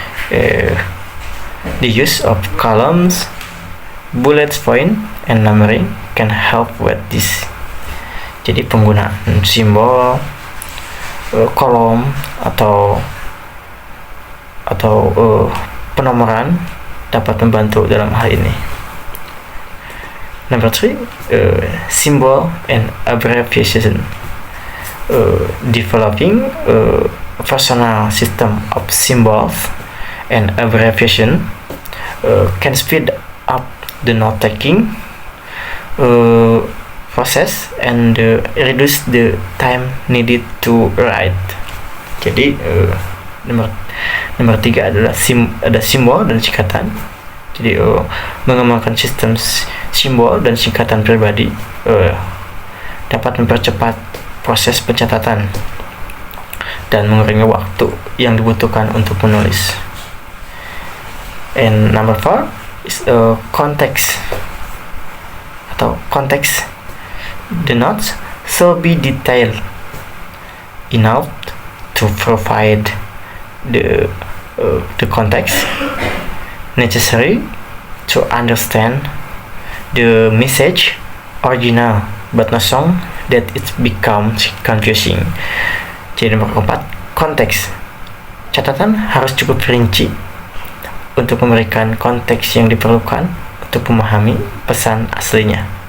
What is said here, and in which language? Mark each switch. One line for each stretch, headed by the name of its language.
English: The use of columns, bullet point, and numbering can help with this.
Indonesian: Jadi penggunaan simbol, kolom atau penomoran dapat membantu dalam hal ini.
English: Number 3, symbol and abbreviation. Developing a personal system of symbols and abbreviation can speed up the note-taking process and reduce the time needed to write.
Indonesian: Jadi nomor 3 adalah ada simbol dan singkatan. Jadi mengembangkan sistem simbol dan singkatan pribadi dapat mempercepat proses pencatatan dan mengurangi waktu yang dibutuhkan untuk menulis.
English: And number 4 is context
Indonesian: atau konteks.
English: The notes should be detailed enough to provide the context necessary to understand the message original, but not so that it becomes confusing.
Indonesian: Jadi nomor 4, konteks. Catatan harus cukup rinci untuk memberikan konteks yang diperlukan untuk memahami pesan aslinya.